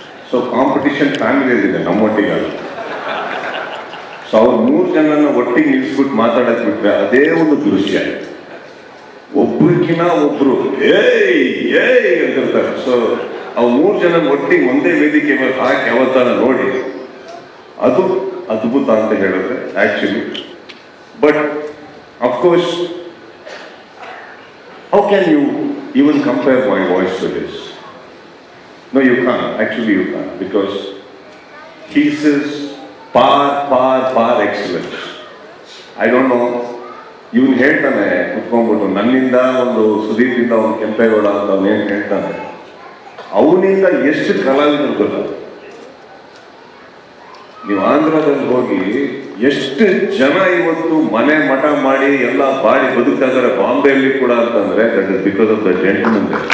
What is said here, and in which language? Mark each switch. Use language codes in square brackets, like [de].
[kn] So competition ಫ್ಯಾಮಿಲಿಯಲ್ಲಿದೆ, ನಮ್ಮೊಟ್ಟಿಗಲ್ಲ. So ಅವ್ರು 3 ಜನನ ಒಟ್ಟಿಗೆ ನಿಲ್ಲಿಸ್ಬಿಟ್ಟು ಮಾತಾಡಕ್ ಬಿಟ್ರೆ ಅದೇ ಒಂದು ದೃಶ್ಯ. ಒಬ್ರಿಗಿನ ಒಬ್ರು ಏಯ್ ಅಂತಿರ್ತಾರೆ. ಸೊ ಅವು 3 ಜನ ಒಟ್ಟಿಗೆ ಒಂದೇ ವೇದಿಕೆ ಮೇಲೆ ಹಾಕಿ ಯಾವತ್ತಾನ ನೋಡಿ ಅದು ಅದ್ಭುತ ಅಂತ ಹೇಳಿದ್ರೆ actually. [en] But of course, how can you even compare my voice to this? No, you can't. Actually, you can't, because his is far excellent. I don't know. [kn] ಇವನು ಹೇಳ್ತಾನೆ ಕುತ್ಕೊಂಡ್ಬಿಟ್ಟು, ನನ್ನಿಂದ ಒಂದು ಸುದೀಪಿಂದ ಒಂದು ಕೆಂಪೇಗೌಡ ಅಂತ ಅವನೇನು ಹೇಳ್ತಾನೆ, ಅವನಿಂದ ಎಷ್ಟು ಕಲಾವಿದರು ಗೊತ್ತ. ನೀವು ಆಂಧ್ರದಲ್ಲಿ ಹೋಗಿ ಎಷ್ಟು ಜನ ಇವತ್ತು ಮನೆ ಮಠ ಮಾಡಿ ಎಲ್ಲ ಬಾಡಿ ಬದುಕ್ತಾ ಇದ್ದಾರೆ ಬಾಂಬೆಯಲ್ಲಿ ಕೂಡ ಅಂತಂದ್ರೆ [en] That is because of the gentleman.